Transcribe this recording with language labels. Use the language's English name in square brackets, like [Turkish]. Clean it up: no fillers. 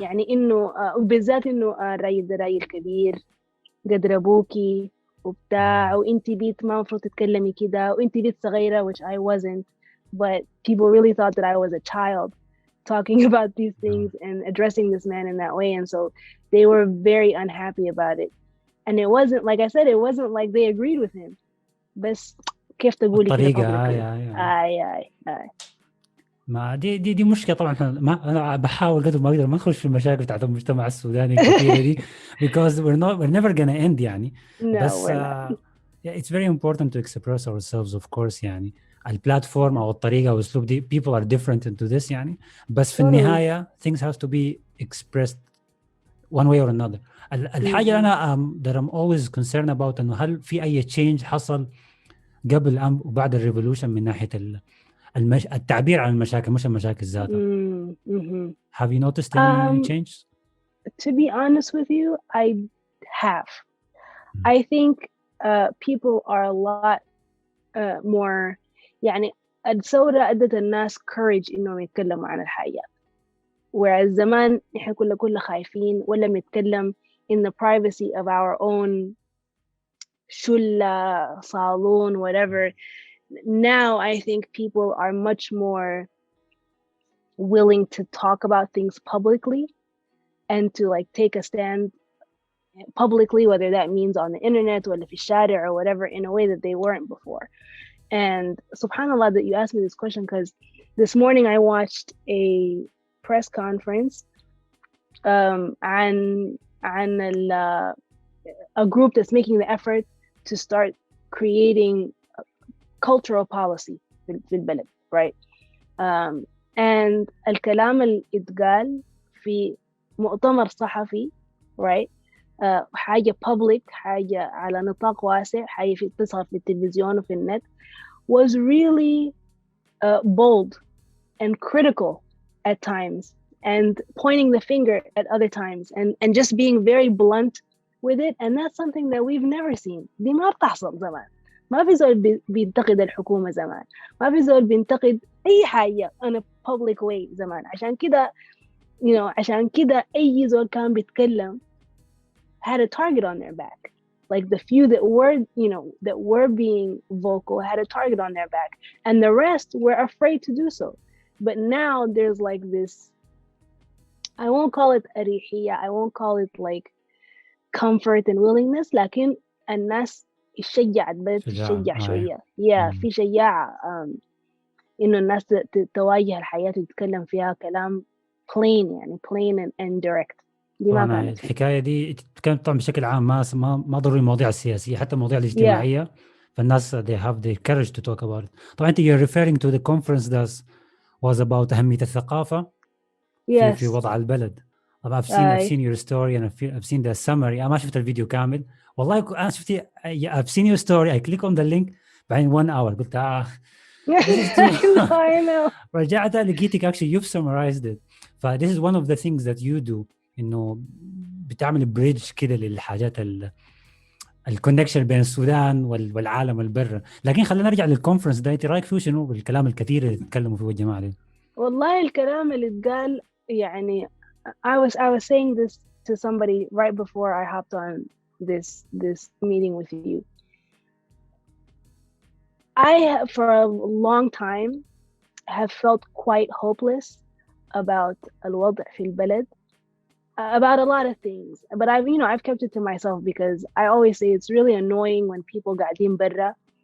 [Arabic] يعني إنه بالذات إنه الراجل ده راجل كبير قدر أبوكي وبتاع وإنتي بيت ما مفروض تتكلمي كده وإنتي بيت صغيرة [English] which I wasn't but people really thought that I was a child talking about these things and addressing this man in that way and so they were very unhappy about it and it wasn't like I said it wasn't like they agreed with him [Arabic] بس كيف تقولي كده [English] publicly [Arabic] ما دي مشكله طبعا. انا بحاول قدر ما اقدر ما اخش في المشاكل بتاعت المجتمع السوداني الكثيره دي [English] because we're never gonna end [Arabic] يعني بس [English] it's very important to express ourselves of course [Arabic] يعني البلاتفورم او الطريقه او الاسلوب دي [English] people are different into this [Arabic] يعني بس في النهايه [English] things have to be expressed one way or another. [Arabic] الحاجه اللي انا [English] that I'm always concerned about [Arabic] انه هل في اي change حصل قبل وبعد الريفولوشن من ناحيه التعبير عن المشاكل مش المشاكل ذاتها. [English] Have you noticed any change? To be honest with you, I have. I think people are a lot more [Arabic] يعني الثورة أدت الناس [English] courage [Arabic] إنهم يتكلموا عن الحاجة. [English] Whereas [Arabic] زمان إحنا كل خايفين ولا بنتكلم [English] in the privacy of our own [Arabic] شلة صالون [English] whatever. Now I think people are much more willing to talk about things publicly and to like take a stand publicly, whether that means on the internet or [Arabic] في الشارع [English] or whatever, in a way that they weren't before. And subhanallah that you asked me this question because this morning I watched a press conference عن a group that's making the effort to start creating cultural policy [Arabic] في البلد, [English] right? [Arabic] And الكلام اللي اتقال في مؤتمر صحفي, [English] right? حاجة public, [Arabic] حاجة على نطاق واسع, حاجة تظهر في التلفزيون وفي النت, [English] was really bold and critical at times and pointing the finger at other times and just being very blunt with it. And that's something that we've never seen. [Arabic] دي ما بتحصل زمان. ما في زول بينتقد الحكومة زمان, ما في زول بينتقد أي حاجة [English] on a public way [Arabic] زمان. عشان كده عشان كده أي زول كان بيتكلم [English] had a target on their back. Like the few that were being vocal had a target on their back, and the rest were afraid to do so. But now there's like this, I won't call it أريحية, I won't call it like comfort and willingness, [Arabic] لكن الناس الشجاعة بدأت تشجع شوية. في شجاعة إنه الناس تواجه الحياة وتتكلم فيها كلام [English] plain and direct. [Arabic] طبعا الحكاية دي كانت طبعا بشكل عام ما ضروري المواضيع السياسية, حتى المواضيع الاجتماعية فالناس [English] they have the courage to talk about it. طبعا أنت you're referring to the conference that was about [Arabic] أهمية الثقافة في وضع البلد. طبعا [English] I've seen your story and I've seen the summary. [Arabic] أنا ما شفت الفيديو كامل والله. أنا شفتي [English] I've seen your story, I click on the link بعدين 1 hour قلت I know. [Arabic] رجعت لقيتك [English] actually you've summarized it. this is one of the things that you do, [Arabic] إنه بتعمل بريدج كده للحاجات الكونكشن بين السودان والعالم البر. لكن خلينا نرجع للكونفرنس ده, انت رايك فيه شنو بالكلام الكثير اللي تتكلموا فيه الجماعه دي؟ [English] والله الكلام اللي اتقال يعني I was saying this to somebody right before I hopped on this meeting with you. I for a long time have felt quite hopeless about [Arabic] الوضع في البلد, [English] about a lot of things, but I've kept it to myself because I always say it's really annoying when people [Arabic] قاعدين برا